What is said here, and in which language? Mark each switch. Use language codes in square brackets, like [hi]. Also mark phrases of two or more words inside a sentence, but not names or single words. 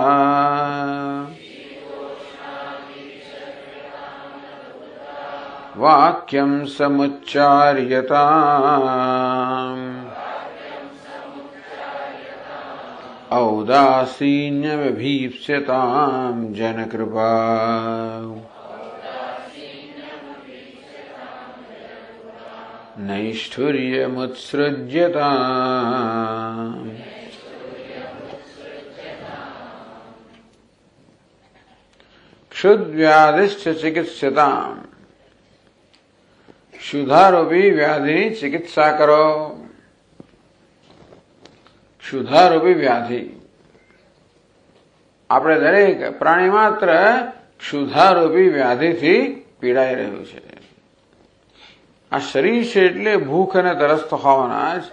[sa] वाक्यं समुच्चार्यताम् औदासीन्यमभीप्स्यतां जनकृपा नैष्ठुर्यमुत्सृज्यताम्। क्षुद्व्याधिश्च चिकित्स्यताम्। [gu] ક્ષુધારૂપી વ્યાધિની ચિકિત્સા કરો। ક્ષુધારૂપી વ્યાધિ આપણે દરેક પ્રાણી માત્ર ક્ષુધારૂપી વ્યાધિથી પીડાઈ રહ્યું છે। આ શરીર છે એટલે ભૂખ અને તરસ તો હોવાના જ।